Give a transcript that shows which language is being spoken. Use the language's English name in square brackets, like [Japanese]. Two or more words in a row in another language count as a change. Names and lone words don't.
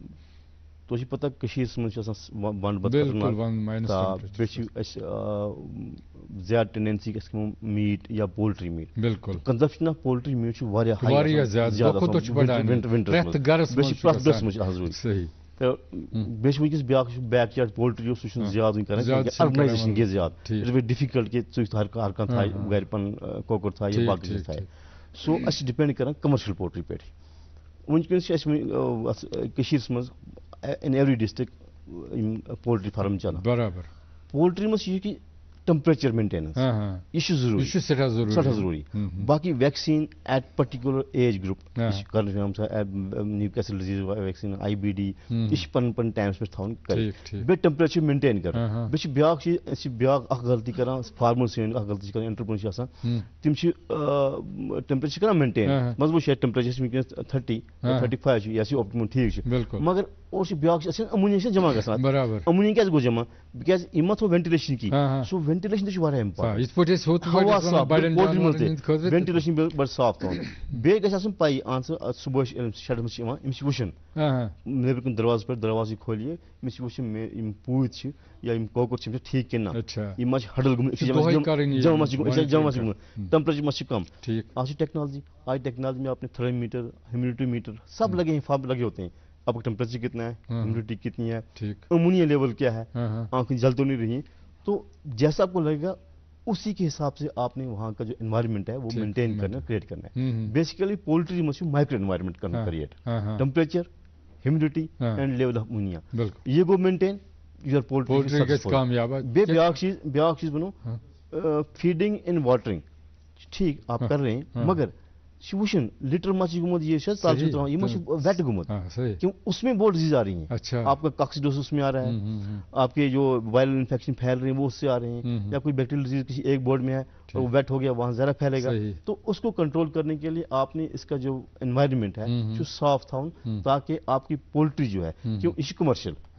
[Kashmiri] تۄہہِ چھُ پتہ کٔشیٖرِ منٛز چھِ آسان ونٛدٕ پتہٕ بیٚیہِ چھِ اَسہِ زیادٕ ٹینڈنسی گژھِ کھٮ۪مو میٖٹ یا [English] poultry meat. [Kashmiri] بالکل [English] consumption of poultry meat [Kashmiri] چھُ واریاہ زیادٕ ونٹرس منٛز چھُ پرٛٮ۪تھ گرس منٛز چھُ آسان ضروٗری. تہٕ بیٚیہِ چھُ ونکیٚس بیاکھ [English] backyard poultry [Kashmiri] سُہ چھُنہٕ زیادٕ وٕنہِ کران أربنایزیشن گٔے زیادٕ. [English] it's very difficult [Kashmiri] کہ ژٕ ہر کانٛہہ تھایہِ گرِ پنُن کۄکُر تھایہِ یا باقٕے چیٖز تھایہِ. سو اس ڈپینڈ کران کمرشل پولٹری پہ ونکس مز [English] in every district poultry farm [Kashmiri] چلان برابر پولٹری مز کہ [English] temperature maintenance [Kashmiri] یہ ضروری ضروری باقی [English] vaccine at particular age group Newcastle disease vaccine IBD [Kashmiri] یہ پن پن ٹائمس پہ تھاؤن کر بیٚیہِ ٹمپریچر مینٹین کر بیٚیہِ بیاکھ چیٖز بیاکھ اکھ غلطی کران فارمر سٲنۍ اکھ غلطی کران انٹرپرینر چھِ آسان تِم چھِ ٹمپریچر کران مینٹین منٛزٕ وٕچھ ٹمپریچر چھِ وٕنکیٚنس 30-35 چھُ یہِ ہسا آپٹِمم ٹھیٖک چھُ مگر اور چھِ بیاکھ چیٖز امونیا چھِ جمع گژھان امونیا کیازِ گوٚو جمع بِکاز یِم ما تھوٚو وینٹِلیشن کِہیٖنۍ سو وینٹِلیشن تہِ چھُ واریاہ امپارٹنٹ ہوا صاف پولٹری منٛز تہِ وینٹِلیشن بڑٕ صاف تھاوُن بیٚیہِ گژھِ آسُن پَیی اہن سا صبحٲے شیڈس منٛز چھِ یِوان أمِس چھِ وٕچھُن نیٚبرٕ کُن دروازٕ پٮ۪ٹھ دروازٕ کھولیے أمِس چھِ وٕچھُن یِم پوٗتۍ چھِ یا یِم کۄکُر چھِ یِم چھِ ٹھیٖک کِنہٕ نہ یِم ما چھِ ہڈل گٔمٕتۍ جمع ما چھِ گوٚمُت ٹمپریچر ما چھِ کم [Urdu] آج چھِ ٹیکنالوجی میں آپ نے [English] thermometer humidity meter [Urdu] سب لگے ہیں فاب لگے ہوتے ہیں آپ کا ٹمپریچر کتنا ہے ہیومیڈیٹی کتنی ہے امونیا لیول کیا ہے آنکھیں جل تو نہیں رہی تو جیسا آپ کو لگے گا اسی کے حساب سے آپ نے وہاں کا جو انوائرمنٹ ہے وہ مینٹین کرنا کریٹ کرنا ہے بیسیکلی پولٹری میں [English] micro environment [Urdu] کرنا کریٹ [English] temperature humidity and level of ammonia [Urdu] یہ گو [English] maintain your poultry [Kashmiri] بیاکھ چیز بنو [English] feeding and watering [Urdu] ٹھیک آپ کر رہے ہیں [Kashmiri] مگر وچھن لٹر ما گومت یہ تران یہ ویٹ گومت [Urdu] کیوں اس میں بہت ڈیزیز آ رہی ہیں آپ کا کاکسیڈوسس اس میں آ رہا ہے آپ کے جو وائرل انفیکشن پھیل رہے ہیں وہ اس سے آ رہے ہیں یا کوئی بیکٹیریل ڈیزیز کسی ایک بورڈ میں ہے اور وہ ویٹ ہو گیا وہاں زیادہ پھیلے گا تو اس کو کنٹرول کرنے کے لیے آپ نے اس کا جو انوائرمنٹ ہے جو [Kashmiri] صاف تھاؤن [Urdu] تاکہ آپ کی پولٹری جو ہے کیوں یہ کمرشل